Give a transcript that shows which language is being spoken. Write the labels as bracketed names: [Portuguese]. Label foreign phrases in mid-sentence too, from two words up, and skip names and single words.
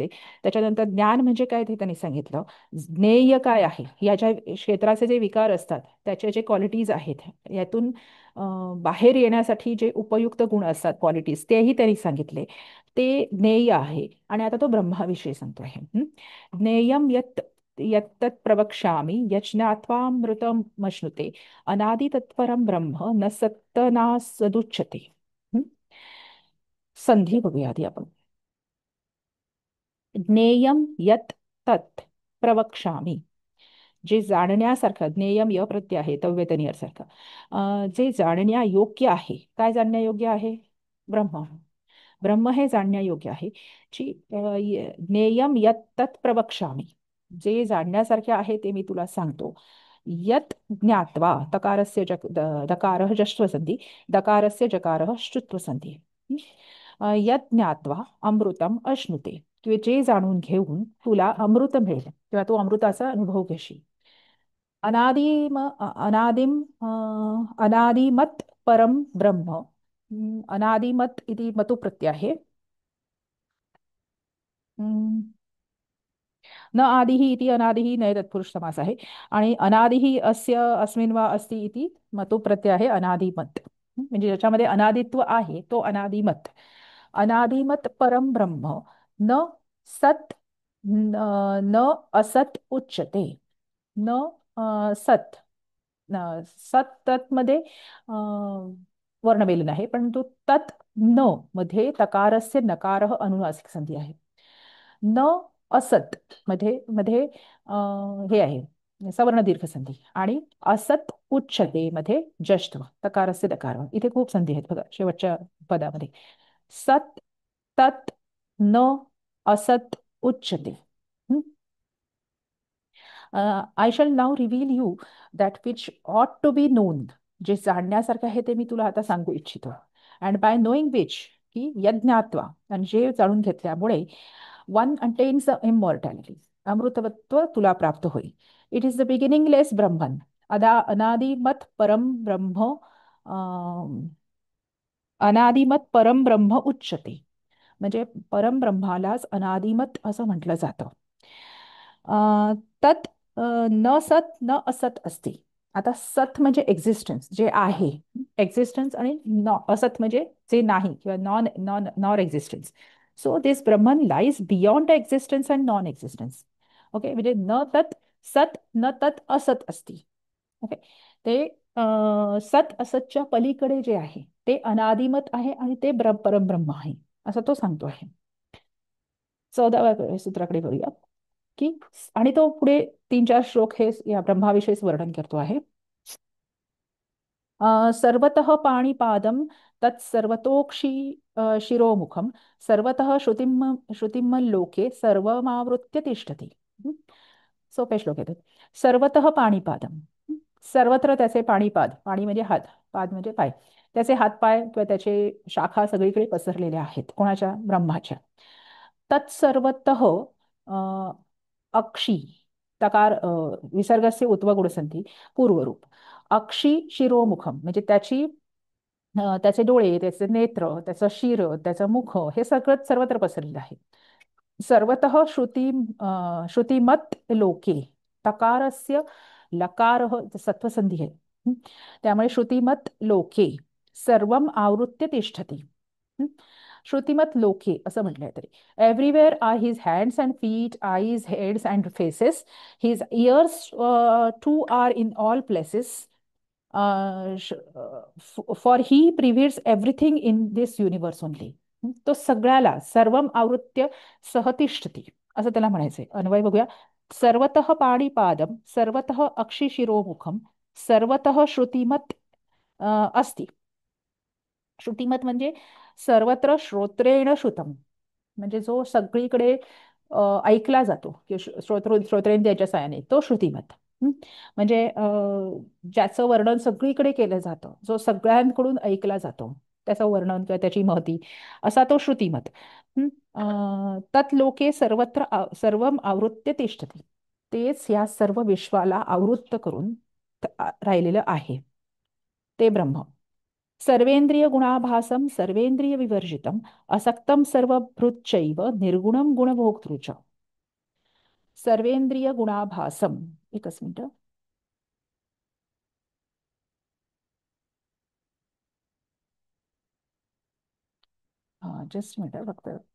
[Marathi] त्याच्यानंतर ज्ञान म्हणजे काय ते त्यांनी सांगितलं. ज्ञेय काय आहे, याच्या क्षेत्राचे जे विकार असतात त्याचे जे क्वालिटीज आहेत, यातून बाहेर येण्यासाठी जे उपयुक्त गुण असतात, क्वालिटीज, तेही त्यांनी सांगितले. ते ज्ञेय आहे. आणि आता तो ब्रह्माविषयी सांगतो आहे. [Sanskrit] ज्ञेयं यत्तत् प्रवक्ष्यामि यज्ञात्वामृतमश्नुते अनादितत्परं ब्रह्म न सत्तनासदुच्यते. [Marathi] हं? संधी बघूया आधी आपण. [Sanskrit] ज्ञेयं यत् तत् प्रवक्ष्यामि, [Marathi] जे जाणण्यासारखं, ज्ञेयम य प्रत्यय आहे तव्यतनियर सारखं. जे जाणण्या योग्य आहे. काय जाणण्यायोग्य आहे? ब्रह्म. ब्रह्म हे जाणण्यायोग्य आहे. [Sanskrit] जी ज्ञेयम यत् तत् प्रवक्ष्यामि, [Marathi] जे जाणण्यासारखे आहे ते मी तुला सांगतो. [Sanskrit] यत् ज्ञात्वा, तकारस्य दकारः जश्वसंधी, दकारस्य जकारः श्चुत्वसंधी. यत् ज्ञात्वा अमृतम अश्नुते, [Marathi] किंवा जे जाणून घेऊन तुला अमृत मिळेल किंवा तू अमृताचा अनुभव घेशील. [Sanskrit] अनादिम अनादिमत् परम ब्रह्म. अनादिमत् इति मतु प्रत्यय. न आदिः इति अनादिः नय तत्पुरुष समास आहे. आणि अनादिः अस्य अस्मिन् वा अस्ति इति मतु प्रत्यय आहे अनादिमत. [Marathi] म्हणजे ज्याच्यामध्ये अनादित्व आहे तो अनादिमत. [Sanskrit] अनादिमत परम ब्रह्म न सत न असत उच्यते. [Marathi] न सत, सत तत् मध्ये वर्णमेलन आहे, परंतु तत् न मध्ये [Sanskrit] तकारस्य नकारः [Marathi] अनुनासिक संधी आहे. न असत मध्ये मध्ये हे आहे सवर्ण दीर्घ संधी. आणि असत उच्चते मध्ये जष्टव [Sanskrit] तकारस्य दकार. [Marathi] इथे खूप संधी आहेत बघा शेवटच्या पदामध्ये. [Sanskrit] सत, तत, न, असत, उच्चते. [English] I shall now reveal you that which ought to be known. [Marathi] जे जाणण्यासारखं आहे ते मी तुला आता सांगू इच्छितो. [English] and by knowing which, [Marathi] की यज्ञात्वा, आणि जे जाणून घेतल्यामुळे [English] one attains the immortality, [Marathi] अमृतत्व तुला प्राप्त होईल. [English] It is the beginningless Brahman, [Sanskrit] अनादिमत परम ब्रह्म, अनादिमत परम ब्रह्म उच्चते. [Marathi] म्हणजे परमब्रह्मालाच अनादिमत असं म्हटलं जातं. [Sanskrit] तत् न सत न असत असते. [Marathi] आता सत म्हणजे एक्झिस्टन्स, जे आहे, एक्झिस्टन्स. आणि असत म्हणजे जे नाही किंवा [English] non non non existence. So this Brahman lies beyond existence and non existence. [Marathi] ओके, म्हणजे [Sanskrit] न तत् सत न तत् असत असती. [Marathi] ओके, ते सत असतच्या पलीकडे जे आहे ते अनादिमत आहे आणि ते परमब्रह्म आहे, असं तो सांगतो आहे. 14व्या सूत्राकडे वळूया. की आणि तो पुढे 3-4 श्लोक हे या ब्रह्माविषयीच वर्णन करतो आहे. [Sanskrit] सर्वतः पाणिपादं तत्सर्वतोक्षी शिरोमुखं सर्वतः श्रुतिमल्लोके सर्वमावृत्य तिष्ठति. [Marathi] सोपे श्लोक येतात. [Sanskrit] सर्वतः पाणिपादम, [Marathi] सर्वत्र त्याचे पाणीपाद, पाणी म्हणजे हात, पाद म्हणजे पाय, त्याचे हातपाय किंवा त्याचे शाखा सगळीकडे पसरलेल्या आहेत. कोणाच्या? ब्रह्माच्या. [Sanskrit] तत्सर्वतः अक्षी, तकार विसर्गस्य उत्वगुणसंधी पूर्वरूप. अक्षी शिरोमुखम, [Marathi] म्हणजे त्याचे डोळे, त्याचे नेत्र, त्याचं शिर, त्याचं मुख, हे सगळं सर्वत्र पसरलेलं आहे. [Sanskrit] सर्वतः श्रुतिमत लोके, तकारस्य लकारः सत्वसंधी आहे. त्यामुळे श्रुतिमत लोके सर्वम आवृत्य तिष्ठती. श्रुतिमत लोके असं म्हटलंय तरी. [English] Everywhere are his hands and feet, eyes, heads and faces. His ears too are in all places. For he pervades everything in this universe only. [Marathi] तो सगळ्याला [Sanskrit] सर्वम आवृत्य सहतिष्ठती [Marathi] असं त्याला म्हणायचंय. अन्वय बघूया. [Sanskrit] सर्वतः पाणिपादम सर्वतः अक्षिशिरोमुखम सर्वतः श्रुतिमत अस्ति. श्रुतिमत म्हणजे सर्वत्र श्रोत्रेण श्रुतम, [Marathi] म्हणजे जो सगळीकडे ऐकला जातो किंवा श्रोत्रेंद्रियाच्या साहाय्याने, तो श्रुतिमत. हं? म्हणजे ज्याचं वर्णन सगळीकडे केलं जातं, जो सगळ्यांकडून ऐकला जातो, त्याचं वर्णन किंवा त्याची महती, असा तो श्रुतिमत. हं? [Sanskrit] तत् लोके सर्वत्र सर्वम आवृत्य तिष्ठती. [Marathi] तेच या सर्व विश्वाला आवृत्त करून राहिलेलं आहे, ते ब्रह्म. [Sanskrit] सर्वेंद्रिय गुणाभासम सर्वेंद्रिय विवर्जितम असक्तम सर्वभृच्चैव निर्गुणम गुणभोक्तृच. सर्वेंद्रिय गुणाभासम. [Marathi] एकच मिनिट. हा, [English] just minute [Marathi] फक्त.